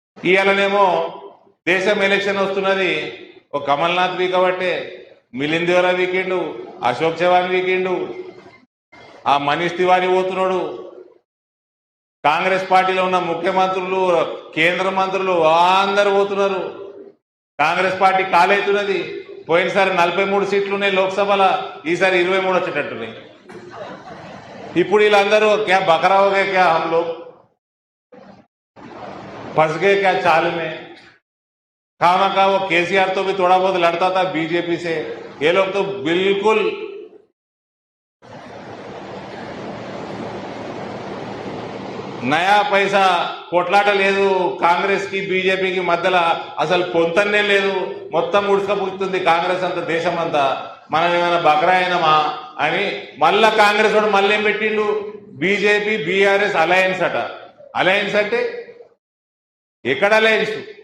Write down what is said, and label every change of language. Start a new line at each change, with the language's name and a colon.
Telugu: ఇవాళనేమో దేశం ఎలక్షన్ వస్తున్నది, ఒక కమల్నాథ్ వీకబట్టే, మిలింద్ దేవరా వీకెండు, అశోక్ చవాన్ వీకెండు, ఆ మనీష్ తివారీ పోతున్నాడు. కాంగ్రెస్ పార్టీలో ఉన్న ముఖ్యమంత్రులు, కేంద్ర మంత్రులు అందరు పోతున్నారు. కాంగ్రెస్ పార్టీ కాలవుతున్నది. పోయినసారి 43 సీట్లు ఉన్నాయి లోక్సభలో, ఈసారి 23 వచ్చేటట్టున్నాయి. ఇప్పుడు వీళ్ళందరూ
Hindi: క్యా బకరా हो गए, क्या हम लोग फंस गए क्या चाल में। खामा का वो केसीआर तो भी थोड़ा बहुत लड़ता था बीजेपी से, ये लोग तो बिल्कुल
Telugu: నయా పైసా కొట్లాట లేదు. కాంగ్రెస్ కి బీజేపీకి మధ్యలో అసలు పొంతన్నే లేదు. మొత్తం ఉడుచుకపోతుంది కాంగ్రెస్ అంతా, దేశం అంతా. మనం ఏమైనా బకరా అయినామా అని మళ్ళా కాంగ్రెస్ వాడు మళ్ళీ ఏం పెట్టిండు, బీజేపీ బీఆర్ఎస్ అలయన్స్ అట. అలయన్స్ అంటే ఎక్కడ అలయన్స్?